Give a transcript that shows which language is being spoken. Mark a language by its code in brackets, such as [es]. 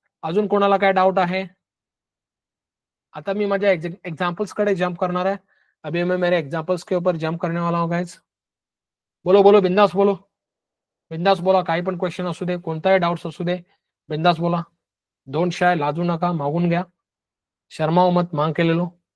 [mr] अजून कोणाला काय डाउट आहे? आता मी माझ्या एग्जांपल्स कडे जंप करणार आहे. [hi] अभी मैं मेरे एग्जांपल्स के ऊपर जंप करने वाला हूं गाइस. [mr] बोलो बोलो, बिंदास बोलो, बिंदास बोला. काही पण क्वेश्चन असू दे, कोणताही डाउट्स असू दे, बिंदास बोला. [en] don't shy, [mr] लाजू नका, मागून घ्या. [hi] शर्माओ मत, मांग के ले लो.